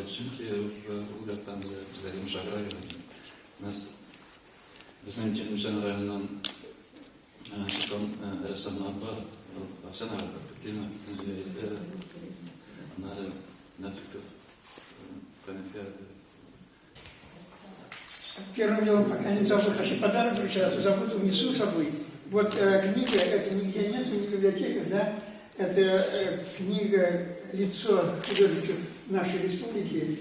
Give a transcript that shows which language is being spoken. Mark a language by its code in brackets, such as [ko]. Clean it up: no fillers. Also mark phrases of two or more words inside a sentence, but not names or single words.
[tt] Чөнки ул яктан безләр йомшак район. Безнең Черемшан районыннан чыккан рәссамнар бар. Оксана Бакытина, Нара Нафиков, [ru] Первым делом, пока не забыл, хочу подарок вручать, забуду, унесу с собой. Вот книга, это нигде нет в библиотеках, да? Это книга «Лицо художников нашей республики».